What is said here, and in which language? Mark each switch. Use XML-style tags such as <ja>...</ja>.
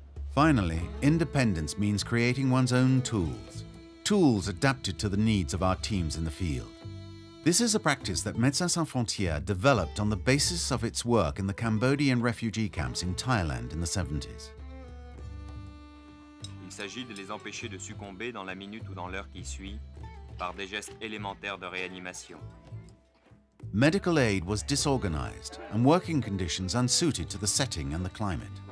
<en>Finally, independence means creating one's own tools adapted to the needs of our teams in the field. This is a practice that Médecins Sans Frontières developed on the basis of its work in the Cambodian refugee camps in Thailand in the 70s.</en> <fr>Il s'agit de les empêcher de succomber dans la minute ou dans l'heure qui suit par des gestes élémentaires de réanimation.</fr> <en>Medical aid was disorganized and working conditions unsuited to the setting and the climate.</en>